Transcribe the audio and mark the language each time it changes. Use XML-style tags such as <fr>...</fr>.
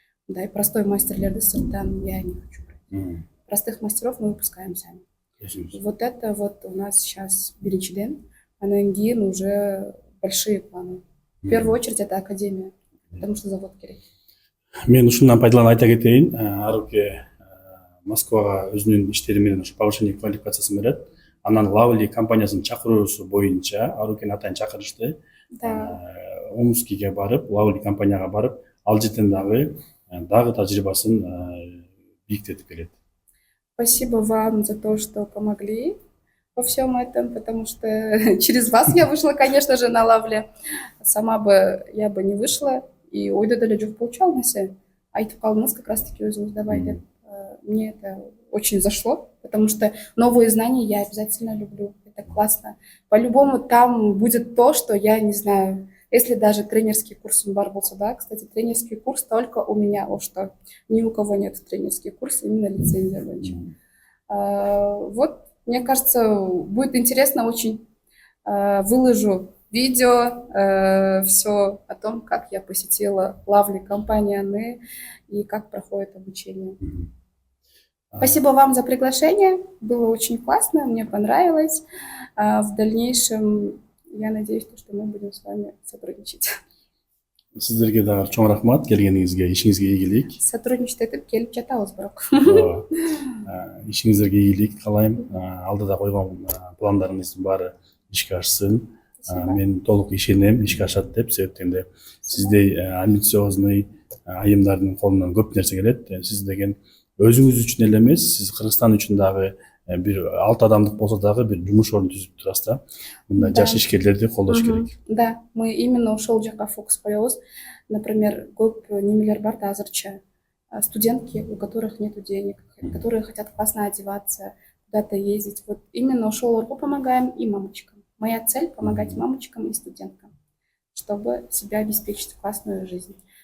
<ru>Да, и простой</ru> <ky>мастерлерді сырттан</ky> <ru>я не хочу брать. Простых мастеров мы выпускаем сами. Вот это вот у нас сейчас</ru> <ky>биринчиден, анан кейін</ky> <ru>уже большие планы. В первую очередь это академия, потому что завод</ru> <ky>керек. Мен ушундан пайдаланып айта кетейин. Аруке Москвага өзүнүн иштери менен повышение квалификациясын берет. Анан Лавли компаниясынын чакыруусу боюнча Арукени атайын чакырышты. Омскиге барып, Лавли компанияга барып, ал жерден дагы тажрыйбасын бииктетип келет.</ky> <ru>Спасибо вам за то, что помогли во всем этом, потому что через вас я вышла, конечно же, на Лавле. Сама бы я бы не вышла, и</ru> <ky>ойда деле жок болчу алмаса. Айтып калдыңыз</ky> <ru>как раз-таки</ru> <ky>өзүңүз давай деп.</ky> <ru>Мне это очень зашло, потому что новые знания я обязательно люблю. Это классно. По-любому там будет то, что я не знаю. Если даже тренерский курс</ru> <ky>бар болса,</ky> <ru>да, кстати, тренерский курс только у меня, что ни у кого нет тренерский курс, именно лицензия</ru> <ky>бойынча.</ky> <ru>Вот, мне кажется, будет интересно очень. Выложу видео, все о том, как я посетила Лавли компанию и как проходит обучение. Спасибо вам за приглашение, было очень классно, мне понравилось. В дальнейшем я надеюсь, что мы будем с вами сотрудничать.</ru> <ky>Сиздерге дагы чоң рахмат, келгениңизге, ишиңизге ийгилик.</ky> <ru>Сотрудничать</ru> <ky>этип келип жатабыз бирок. Ишиңизге ийгилик каалайм. Алдыда койгон пландарыңыздын баары ишке ашсын. Мен толук ишенем, ишке ашат деп, себептен де сиздей</ky> <ru>амбициозный</ru> <ky>айымдардын колунан көп нерсе келет. Сиз деген өзүңүз үчүн эле эмес, сиз Кыргызстан үчүн дагы бир 6 адамдык болсо дагы бир жумуш ордун түзүп турасыз да. Мындай жаш ишкерлерди колдош керек. Да,</ky> <ru>мы именно</ru> <ky>ошол жака фокус коебуз.</ky> <ru>Например,</ru> <ky>көп немелер бар да азырча.</ky> <ru>Студентки, у которых нет денег, которые хотят классно одеваться, куда-то ездить. Вот именно</ru> <ky>ошолорго</ky> <ru>помогаем и мамочкам. Моя цель помогать мамочкам и студенткам, чтобы себя обеспечить классную жизнь.</ru>